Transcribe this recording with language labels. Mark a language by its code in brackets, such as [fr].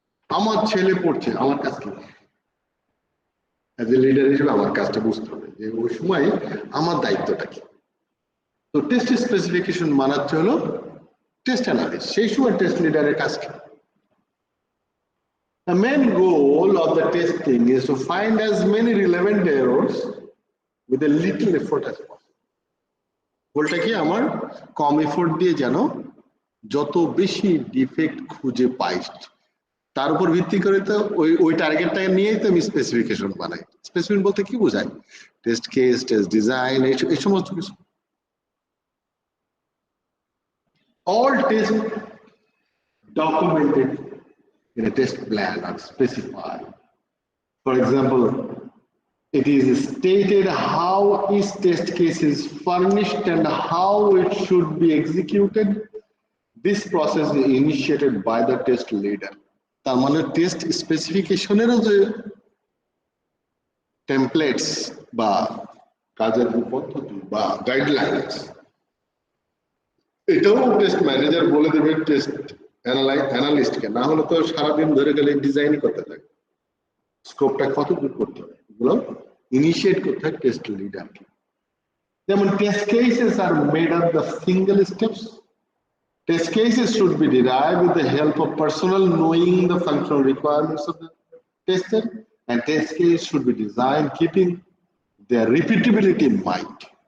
[bn] আমার ছেলে পড়ছে, আমার কাজ কি? [en] as a leader [bn] হিসেবে আমার কাজটা বুঝতে হবে যে ওই সময় আমার দায়িত্বটা কি। তো টেস্ট স্পেসিফিকেশন মানাচ্ছে হলো টেস্ট অ্যানালিস্ট, সেই সময় টেস্ট লিডারের কাজ কি? [en] The main goal of the testing is to find as many relevant errors with a little effort as possible. [bn] গোলটা কি আমার? কম এফোর্ট দিয়ে যেন যত বেশি ডিফেক্ট খুঁজে পাই, তার উপর ভিত্তি করে তো ওই টার্গেটটাকে নিয়েই তো আমি স্পেসিফিকেশন বানাই। স্পেসিফিকেশন বলতে কি বোঝায়? টেস্ট কেস, টেস্ট ডিজাইন, এই সমস্ত কিছু। [en] All tests documented in a test plan are specified. For example, it is stated how each test case is furnished and how it should be executed. This process is initiated by the test leader. [bn] তার মানে test স্পেসিফিকেশনেরও যে templates বা কাজের পদ্ধতি বা guidelines, এটাও test manager বলে দেবে টেস্ট অ্যানালিস্টকে, না হলে তো সারাদিন ধরে গেলে ডিজাইনই করতে থাকে। স্কোপটা কত দূর করতে হবে এগুলো ইনিশিয়েট করতে হয় টেস্ট লিডারকে। যেমন [en] Test cases are made of the single steps. Test cases should be derived with the help of personnel knowing the functional requirements of the tester, and test case should be designed keeping their repeatability in mind.